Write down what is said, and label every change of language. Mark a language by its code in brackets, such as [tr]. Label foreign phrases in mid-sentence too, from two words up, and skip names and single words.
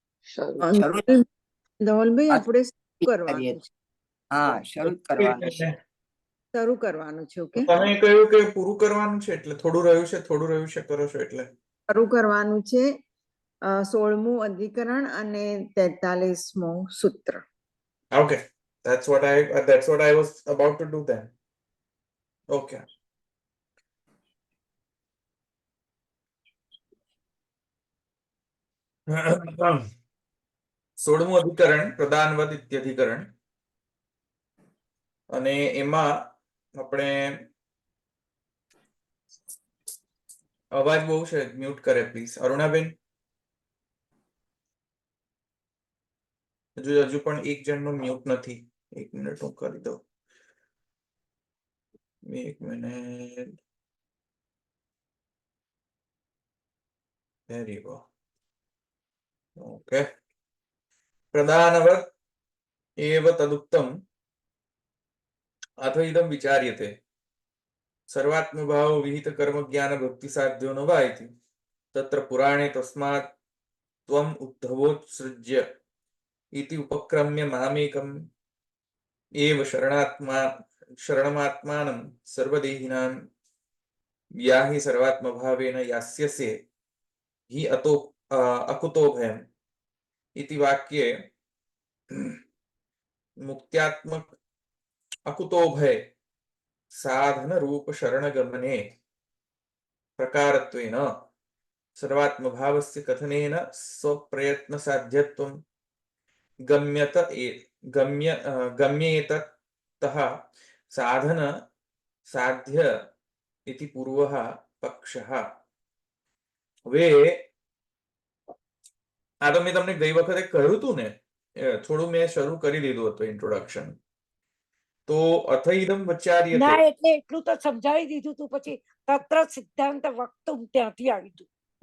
[gu] ધવલભાઈ આપણે શરૂ કરવાનું છે. હા, શરૂ કરવાનું છે. શરૂ કરવાનું છે. ઓકે, તમે કહ્યું કે પૂરું કરવાનું છે એટલે થોડું રહ્યું છે કરો છો એટલે શરૂ કરવાનું છે. 16મું અધિકરણ અને 43મું સૂત્ર. [en] Okay, that's what I was about to do then. Okay. [gu] સોળમું અધિકરણ પ્રધાનવદ ઇત્યધિકરણ અને એમાં આપણે અવાજ બહુ છે, મ્યુટ કરે પ્લીઝ. અરુણાબેન, હજુ પણ એક જણનું મ્યુટ નથી. એક મિનિટ હું કરી દઉં. એક મિનિટ. [en] There you go. [sa] Okay. પ્રધાનવદ એવ તદુક્તમ અથ ઇદમ વિચાર્યતે સર્વાત્મભાવો વિહિત કર્મ જ્ઞાન ભક્તિ સાધ્યો ન વા ઇતિ તત્ર પુરાણે તસ્માत् ત્વમ ઉદ્ધવોત્સૃજ્ય इति उपक्रम्य मामेकम् एव शरणमात्मानं सर्वदेहिनां याहि सर्वात्मभावेन यास्यसे हि अतो अकुतो भयम् इति वाक्ये मुक्त्यात्मक अकुतो भय साधन रूप शरणगमने प्रकारत्वेन सर्वात्मभावस्य कथनेन स्वप्रयत्न साध्यत्वं गम्येततः साधन साध्य इति पूर्वः पक्षः. [gu] હવે આ તો મેં તમને ગઈ વખતે કહ્યું હતું ને, થોડું મેં શરૂ કરી દીધું હતું ઇન્ટ્રોડક્શન. [sa] તો અથ ઇદમ વિચાર્યતે. [gu] ના, એટલે એટલું તો સમજાવી દીધું તું. પછી [sa] તત્ર સિદ્ધાંત વક્તુમ [gu] ત્યાંથી આવી તું.